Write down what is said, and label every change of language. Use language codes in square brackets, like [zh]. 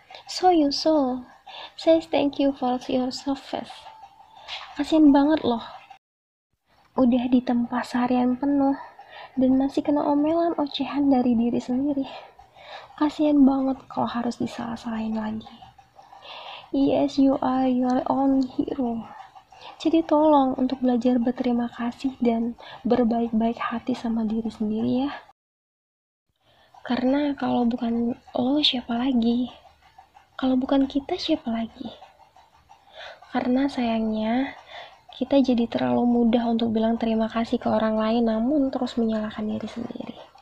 [en] So you says thank you for your service. [id] Kasian banget loh. Udah ditempa seharian penuh dan masih kena omelan ocehan dari diri sendiri. Kasian banget kalau harus disalah-salahin lagi. [en] Yes, you are your own hero. [id] Jadi tolong untuk belajar berterima kasih dan berbaik-baik hati sama diri sendiri ya. Karena kalau bukan lo siapa lagi? Kalau bukan kita siapa lagi? Karena sayangnya kita jadi terlalu mudah untuk bilang terima kasih ke orang lain namun terus menyalahkan diri sendiri.